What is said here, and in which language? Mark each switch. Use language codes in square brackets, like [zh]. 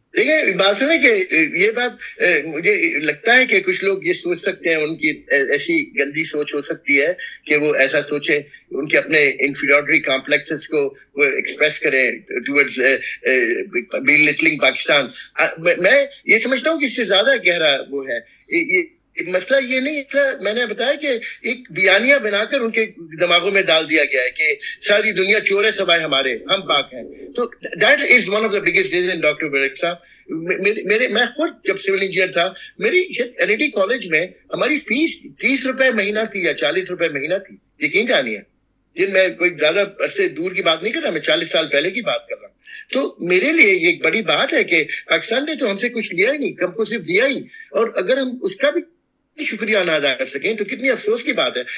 [ur] دیکھیں بات سنیں کہ یہ بات مجھے لگتا ہے کہ کچھ لوگ یہ سوچ سکتے ہیں, ان کی ایسی گندی سوچ ہو سکتی ہے کہ وہ ایسا سوچیں, ان کے اپنے انفیریورٹی کمپلیکسز کو وہ ایکسپریس کریں [en] towards belittling [ur] پاکستان. میں یہ سمجھتا ہوں کہ اس سے زیادہ گہرا وہ ہے. مسئلہ یہ نہیں, میں نے بتایا کہ ایک بیانیہ بنا کر ان کے دماغوں میں ڈال دیا گیا ہے کہ ساری دنیا چور ہے سوائے ہمارے, ہم پاک ہیں. [en] تو that is one of the biggest reason. [ur] Doctor برق صاحب, میں خود جب سول انجینئر تھا, میری این ای ٹی کالج میں ہماری فیس 30 روپے مہینہ تھی یا 40 روپے مہینہ تھی. یقین جانیے, جن میں کوئی زیادہ عرصے دور کی بات نہیں کر رہا, میں 40 سال پہلے کی بات کر رہا ہوں. تو میرے لیے یہ ایک بڑی بات ہے کہ پاکستان نے تو ہم سے کچھ لیا ہی نہیں, ہم کو صرف دیا ہی, اور اگر ہم اس کا بھی شکریہ نہ ادا کر سکیں تو کتنی افسوس کی بات ہے.